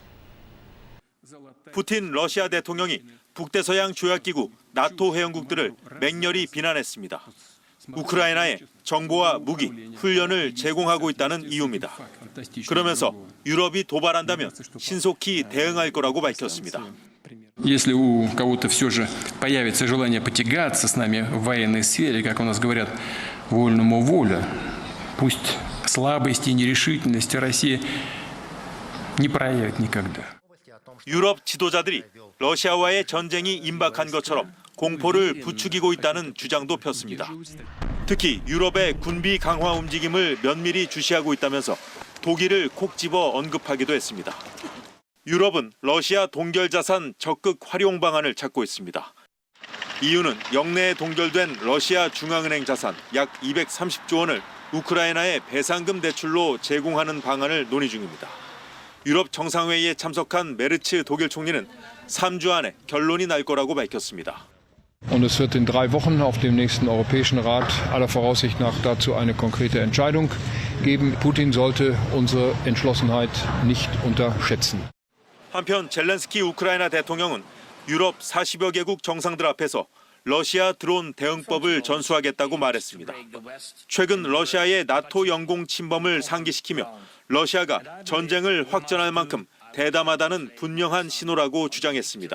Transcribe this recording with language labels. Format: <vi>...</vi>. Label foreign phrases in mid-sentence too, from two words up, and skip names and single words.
<ko>푸틴 러시아 대통령이 북대서양 조약기구 나토 회원국들을 맹렬히 비난했습니다. 우크라이나에 정보와 무기, 훈련을 제공하고 있다는 이유입니다. 그러면서 유럽이 도발한다면 신속히 대응할 거라고 밝혔습니다.</ko> <ru>Если у кого-то все же появится желание потягаться с нами в военной сфере, как у нас говорят, вольному воля, пусть слабости и нерешительности Россия не проявит никогда.</ru> <ko>유럽 지도자들이 러시아와의 전쟁이 임박한 것처럼 공포를 부추기고 있다는 주장도 폈습니다. 특히 유럽의 군비 강화 움직임을 면밀히 주시하고 있다면서 독일을 콕 집어 언급하기도 했습니다. 유럽은 러시아 동결 자산 적극 활용 방안을 찾고 있습니다. EU는 영내에 동결된 러시아 중앙은행 자산 약 230조 원을 우크라이나에 배상금 대출로 제공하는 방안을 논의 중입니다. 유럽 정상회의에 참석한 메르츠 독일 총리는 3주 안에 결론이 날 거라고 밝혔습니다.</ko> <de>Und es wird in 3 Wochen auf dem nächsten Europäischen Rat aller Voraussicht nach dazu eine konkrete Entscheidung geben. Putin sollte unsere Entschlossenheit nicht unterschätzen.</de> <ko>한편 젤렌스키 우크라이나 대통령은 유럽 40여 개국 정상들 앞에서 러시아 드론 대응법을 전수하겠다고 말했습니다. 최근 러시아의 나토 영공 침범을 상기시키며 러시아가 전쟁을 확전할 만큼 대담하다는 분명한 신호라고 주장했습니다.</ko>